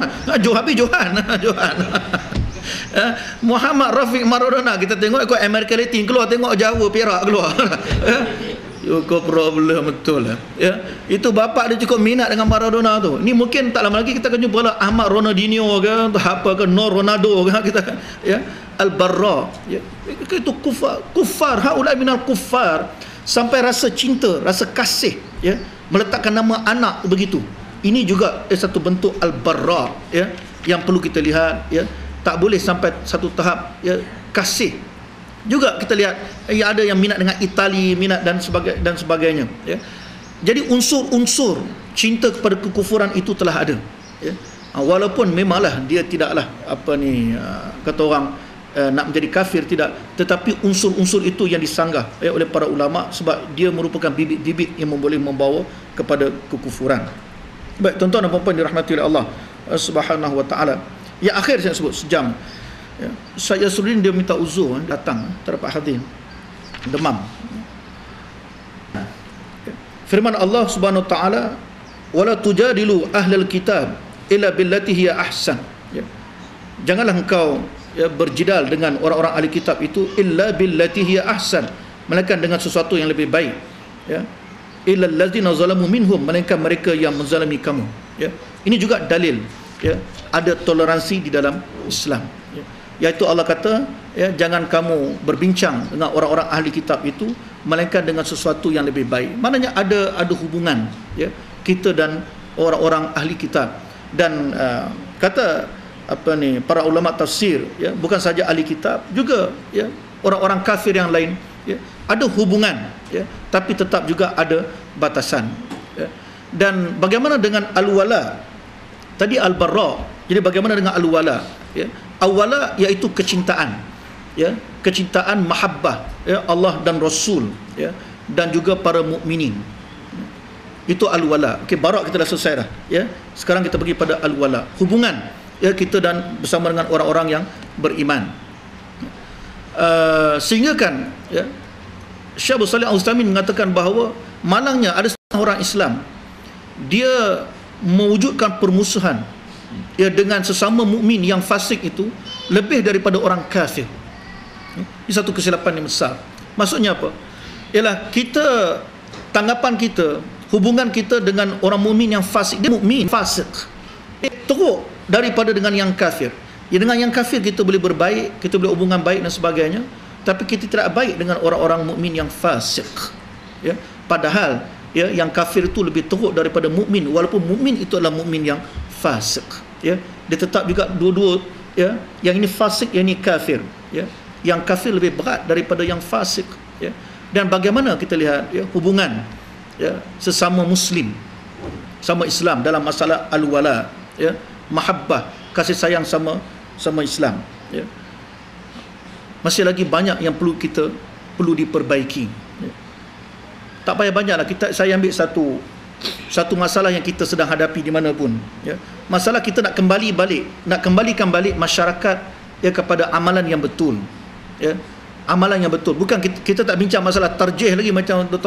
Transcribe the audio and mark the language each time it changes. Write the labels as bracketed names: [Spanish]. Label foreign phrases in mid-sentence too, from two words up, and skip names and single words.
[Malay] Johan Muhammad Rafiq Maradona. Kita tengok ikut American Latin keluar, tengok Jawa Perak keluar. Kau problem betul lah, ya. Itu bapak dia cukup minat dengan Maradona tu. Ni mungkin tak lama lagi kita akan jumpa lah Ahmad Ronaldinho ke, apa ke, Nor Ronaldo ke, kita, ya. Al-Barra, ya. Itu kufar, [Arabic] هؤلاء من الكفار, [Malay] sampai rasa cinta, rasa kasih, ya, meletakkan nama anak begitu. Ini juga satu bentuk Al-Barra, ya, yang perlu kita lihat, ya. Tak boleh sampai satu tahap, ya, kasih. Juga kita lihat, ya, ada yang minat dengan Itali, minat dan sebagainya, ya. Jadi unsur-unsur cinta kepada kekufuran itu telah ada, ya. Walaupun memanglah dia tidaklah kata orang nak menjadi kafir, tidak, tetapi unsur-unsur itu yang disanggah, ya, oleh para ulama, sebab dia merupakan bibit-bibit yang boleh membawa kepada kekufuran. Baik, tuan-tuan dan puan-puan dirahmati oleh [Arabic] الله سبحانه وتعالى. [Malay] Yang akhir saya sebut sejam, ya. Saya Sudin dia minta uzur, datang tak dapat hadir, demam. Firman [Arabic] الله سبحانه وتعالى, ولا تجادلوا أهل الكتاب إلا بالتي هي أحسن, [Malay] ya. Janganlah engkau berjidal dengan orang-orang ahli kitab itu [Arabic] إلا بالتي هي أحسن, [Malay] melainkan dengan sesuatu yang lebih baik, ya. [Arabic] إلا الذين ظلموا منهم, [Malay] melainkan mereka yang menzalimi kamu, ya. Ini juga dalil, ya, ada toleransi di dalam Islam, ya. Iaitu Allah kata, ya, jangan kamu berbincang dengan orang-orang ahli kitab itu melainkan dengan sesuatu yang lebih baik. Maknanya ada hubungan, ya, kita dan orang-orang ahli kitab. Dan kata para ulama tafsir, ya, bukan saja ahli kitab, juga, ya, orang-orang kafir yang lain, ya, ada hubungan, ya, tapi tetap juga ada batasan, ya. Dan bagaimana dengan al-wala? Tadi al-barra, jadi bagaimana dengan al-wala, ya? Al-wala iaitu kecintaan, ya, kecintaan mahabbah, ya, Allah dan Rasul, ya, dan juga para mukminin. Itu al-wala. Okey, barak kita dah selesai dah, ya. Sekarang kita pergi pada al-wala, hubungan, ya, kita dan bersama dengan orang-orang yang beriman. Sehingga kan, ya, Syekh Abdul Salih Al-Utsaimin mengatakan bahawa malangnya ada orang Islam, dia mewujudkan permusuhan, ya, dengan sesama mukmin yang fasik itu lebih daripada orang kafir. Ini satu kesilapan yang besar. Maksudnya apa? Ialah kita, tanggapan kita, hubungan kita dengan orang mukmin yang fasik, dia mukmin fasik, teruk daripada dengan yang kafir. Ya, dengan yang kafir kita boleh berbaik, kita boleh hubungan baik dan sebagainya, tapi kita tidak baik dengan orang-orang mukmin yang fasik, ya. Padahal, ya, yang kafir itu lebih teruk daripada mukmin, walaupun mukmin itu adalah mukmin yang fasik, ya. Dia tetap juga dua-dua, ya, yang ini fasik, yang ini kafir, ya. Yang kafir lebih berat daripada yang fasik, ya. Dan bagaimana kita lihat, ya, hubungan, ya, sesama muslim, sama Islam dalam masalah al-wala, ya, mahabbah, kasih sayang sama Islam, ya. Masih lagi banyak yang perlu diperbaiki, ya. Tak payah banyaklah, saya ambil satu masalah yang kita sedang hadapi di mana pun, ya. Masalah kita nak kembalikan balik masyarakat, ya, kepada amalan yang betul, ya. Amalan yang betul. Bukan kita tak bincang masalah tarjih lagi macam Dr.